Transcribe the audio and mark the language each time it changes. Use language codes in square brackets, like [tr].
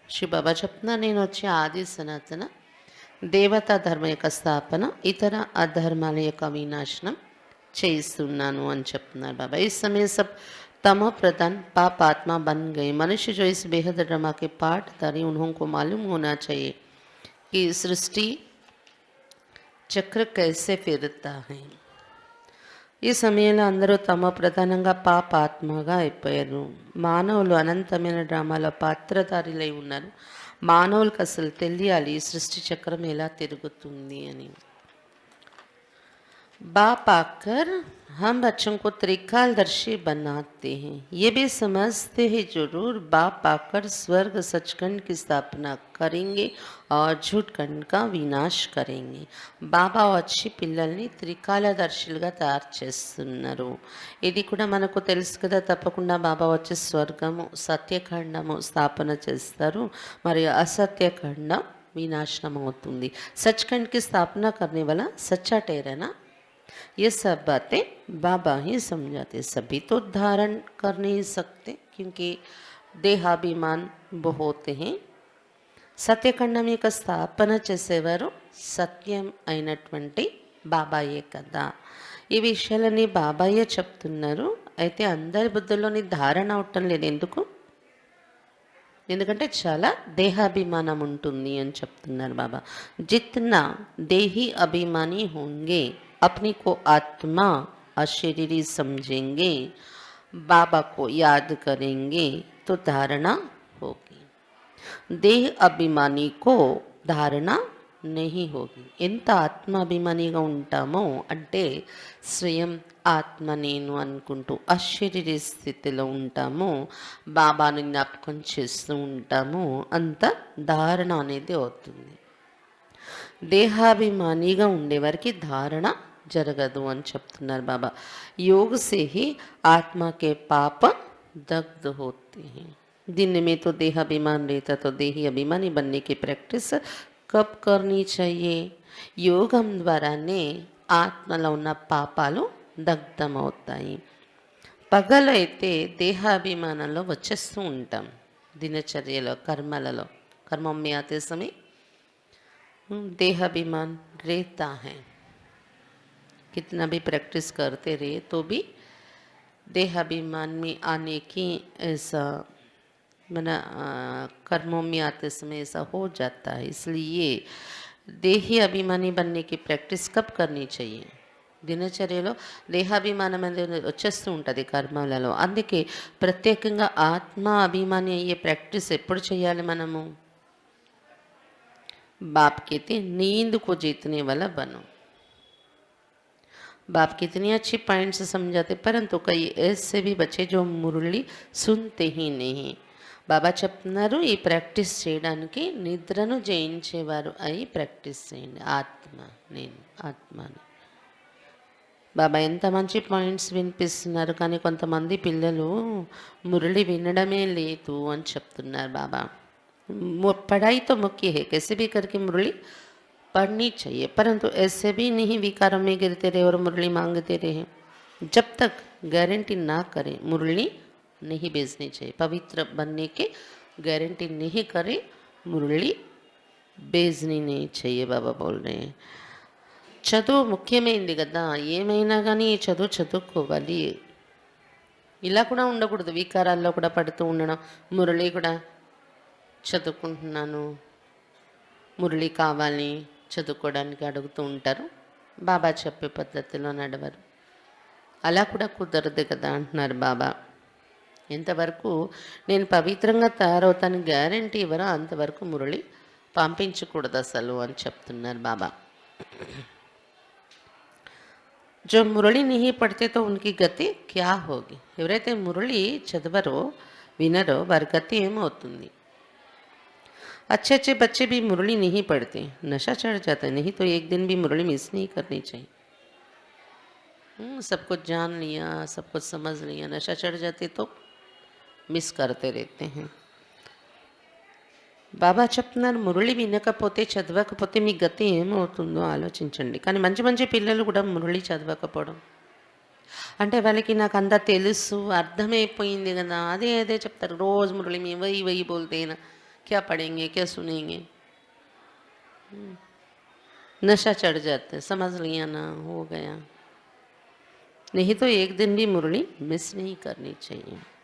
[te] श्री बाबा చెప్తున్నా, నేను వచ్చి ఆది సనాతన దేవతా ధర్మ యొక్క స్థాపన, ఇతర అధర్మాల యొక్క వినాశనం చేస్తున్నాను అని చెప్తున్నారు బాబా. [hi] इस समय सब तमो प्रधान पाप आत्मा बन गए. मनुष्य जो इस बेहद ड्रामा के पाठधारी, उन्हों को मालूम होना चाहिए कि सृष्टि चक्र कैसे फिरता है. [te] ఈ సమయంలో అందరూ తమ ప్రధానంగా పాప ఆత్మగా అయిపోయారు. మానవులు అనంతమైన డ్రామాల పాత్రధారులై ఉన్నారు. మానవులకు అసలు తెలియాలి ఈ సృష్టి చక్రం ఎలా తిరుగుతుంది అని. [hi] बाप आकर हम बच्चों को त्रिकालदर्शी बनाते हैं. ये भी समझते हैं जरूर बाप आकर स्वर्ग सचखंड की स्थापना करेंगे और झूठखंड का विनाश करेंगे. [te] బాబా వచ్చి పిల్లల్ని త్రికాలదర్శులుగా తయారు చేస్తున్నారు. ఇది కూడా మనకు తెలుసు కదా. తప్పకుండా బాబా వచ్చి స్వర్గము సత్యఖండము స్థాపన చేస్తారు, మరియు అసత్యఖండం వినాశనం అవుతుంది. [hi] सचखंड की स्थापना करने वाला सच्चा ठहराना, ये सब बातें बाबा ही समझाते. सभी तो धारण कर नहीं सकते क्योंकि देहाभिमान बहुत हैं. [te] సత్యఖండం యొక్క స్థాపన చేసేవారు సత్యం అయినటువంటి బాబాయే కదా. ఈ విషయాలని బాబాయే చెప్తున్నారు. అయితే అందరి బుద్ధుల్లోని ధారణ అవటం లేదు. ఎందుకంటే చాలా దేహాభిమానం ఉంటుంది అని చెప్తున్నారు బాబా. [hi] జిత్నా దేహి అభిమాని होंगे, अपने को आत्मा अशरीरी समझेंगे, बाबा को याद करेंगे तो धारणा होगी. देह अभिमानी को धारणा नहीं होगी. [te] ఎంత ఆత్మాభిమానిగా ఉంటామో అంటే స్వయం ఆత్మ నేను అనుకుంటూ అశరీరీ స్థితిలో ఉంటామో, బాబాని జ్ఞాపకం చేస్తూ ఉంటామో, అంత ధారణ అనేది అవుతుంది. దేహాభిమానిగా ఉండేవారికి ధారణ జరగదు అని చెప్తున్నారు బాబా. [hi] योग से ही आत्मा के पाप दग्ध होते हैं. दिन में तो देहाभिमान रहता, तो देही अभिमानी बनने की प्रैक्टिस कब करनी चाहिए? [te] యోగం ద్వారానే ఆత్మలో ఉన్న పాపాలు దగ్ధమవుతాయి. పగలైతే దేహాభిమానంలో వచ్చేస్తూ ఉంటాం, దినచర్యలో కర్మలలో. [hi] कर्मों में आते समय देहाभिमान रहता है. कितना भी प्रैक्टिस करते रहे तो भी देहाभिमान में आने की ऐसा मना कर्मों में आते समय ऐसा हो जाता है. इसलिए देही अभिमानी बनने की प्रैक्टिस कब करनी चाहिए? [te] దినచర్యలో దేహాభిమానం అనేది వచ్చేస్తూ ఉంటుంది కర్మలలో. అందుకే ప్రత్యేకంగా ఆత్మ అభిమాని అయ్యే ప్రాక్టీస్ ఎప్పుడు చేయాలి మనము? [hi] बाप कहते नींद को जीतने वाला बनो. बाप कितनी अच्छी पॉइंट्स समझाते, परंतु कई ऐसे भी बच्चे जो मुरली सुनते ही नहीं. [te] బాబా చెప్తున్నారు ఈ ప్రాక్టీస్ చేయడానికి నిద్రను జయించేవారు అయి ప్రాక్టీస్ చేయండి. ఆత్మ నేను ఆత్మని. బాబా ఎంత మంచి పాయింట్స్ వినిపిస్తున్నారు, కానీ కొంతమంది పిల్లలు మురళి వినడమే లేదు అని చెప్తున్నారు బాబా. [hi] पढ़ाई तो मुख्य है, कैसे भी करके मुरली पढ़नी चाहिए, परंतु ऐसे भी नहीं विकारों में गिरते रहे और मुरली मांगते रहे. जब तक गारंटी ना करें मुरली नहीं भेजनी चाहिए. पवित्र बनने के गारंटी नहीं करें मुरली भेजनी नहीं चाहिए. बाबा बोल रहे हैं [te] చదువు ముఖ్యమైనది కదా, ఏమైనా కానీ చదువు చదువుకోవాలి. ఇలా కూడా ఉండకూడదు, వికారాల్లో కూడా పడుతూ ఉండడం. మురళి కూడా చదువుకుంటున్నాను, మురళి కావాలి చదువుకోవడానికి అడుగుతూ ఉంటారు. బాబా చెప్పే పద్ధతిలో నడవరు. అలా కూడా కుదరదు కదా అంటున్నారు బాబా. ఎంతవరకు నేను పవిత్రంగా తయారవుతాను గ్యారంటీ ఇవ్వరో అంతవరకు మురళి పంపించకూడదు అసలు అని చెప్తున్నారు బాబా. [hi] जो मुरली नहीं पढ़ते तो उनकी गति क्या होगी? [te] ఎవరైతే మురళి చదవరో వినరో వారి గతి ఏమవుతుంది? [hi] अच्छे अच्छे बच्चे भी मुरली नहीं पढ़ते, नशा चढ़ जाता है. नहीं तो एक दिन भी मुरली मिस नहीं करनी चाहिए. सब कुछ जान लिया, सब कुछ समझ लिया, नशा चढ़ जाते तो मिस करते रहते हैं. [te] బాబా చెప్తున్నారు మురళి వినకపోతే చదవకపోతే మీ గతి ఏమవుతుందో ఆలోచించండి. కానీ మంచి మంచి పిల్లలు కూడా మురళి చదవకపోవడం అంటే వాళ్ళకి నాకు అంతా తెలుసు అర్థమైపోయింది కదా, అదే అదే చెప్తారు రోజు. [hi] మురళి में वही वही बोलते हैं ना, क्या पढ़ेंगे क्या सुनेंगे. नशा चढ़ जाते, समझ लिया ना, हो गया. नहीं तो एक दिन भी मुरली मिस नहीं करनी चाहिए.